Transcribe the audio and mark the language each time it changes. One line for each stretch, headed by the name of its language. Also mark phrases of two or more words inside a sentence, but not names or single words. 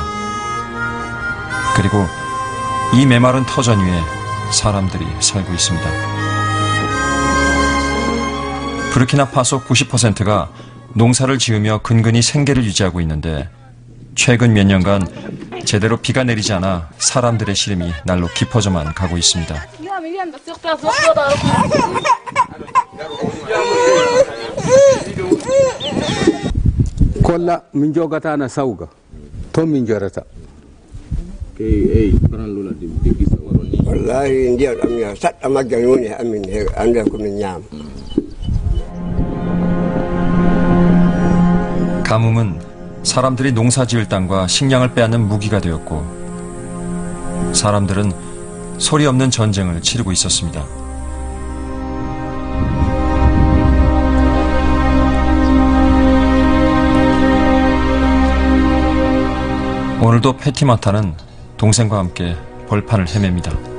Korean: 그리고 이 메마른 터전 위에 사람들이 살고 있습니다. 부르키나파소 90%가 농사를 지으며 근근히 생계를 유지하고 있는데 최근 몇 년간 제대로 비가 내리지 않아 사람들의 시름이 날로 깊어져만 가고 있습니다.
Fula: kolla min jogata na sawga to min jorata wallahi ndiya am ya sadda maggan woni amin he anda ko min nyam.
Korean: 가뭄은 사람들이 농사 지을 땅과 식량을 빼앗는 무기가 되었고 사람들은 소리 없는 전쟁을 치르고 있었습니다. 오늘도 패티마타는 동생과 함께 벌판을 헤맵니다.